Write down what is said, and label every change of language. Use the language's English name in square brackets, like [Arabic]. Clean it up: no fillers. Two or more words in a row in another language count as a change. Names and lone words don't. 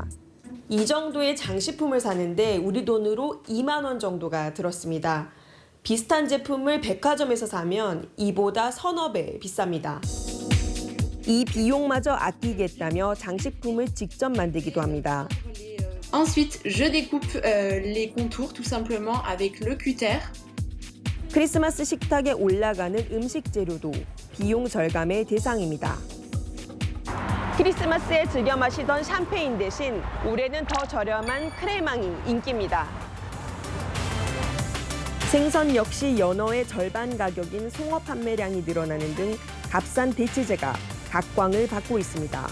[Korean] 이 정도의 장식품을 사는데 우리 돈으로 2만 원 정도가 들었습니다. 비슷한 제품을 백화점에서 사면 이보다 서너 배 비쌉니다. 이 비용마저 아끼겠다며 장식품을 직접 만들기도 합니다. [French] Ensuite, je découpe les contours tout simplement avec le cutter. [Korean] 크리스마스 식탁에 올라가는 음식 재료도 비용 절감의 대상입니다. 크리스마스에 즐겨 마시던 샴페인 대신 올해는 더 저렴한 크레망이 인기입니다. 생선 역시 연어의 절반 가격인 송어 판매량이 늘어나는 등 값싼 대체재가 각광을 받고 있습니다.